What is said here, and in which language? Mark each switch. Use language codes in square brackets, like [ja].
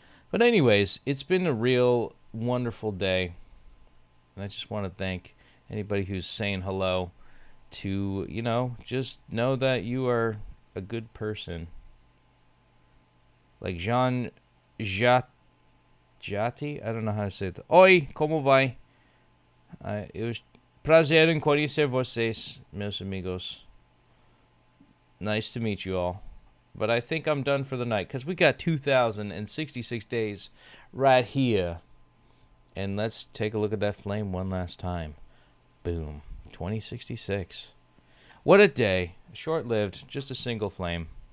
[en] But anyways, it's been a real wonderful day. And I just want to thank anybody who's saying hello to, just know that you are a good person. Like Jean Jati, I don't know how to say it. [pt] Oi, como vai? [en] It was [pt] prazer em conhecer vocês, meus amigos. [en] Nice to meet you all. But I think I'm done for the night because we got 2,066 days right here. And let's take a look at that flame one last time. Boom. 2066. What a day. Short-lived. Just a single flame.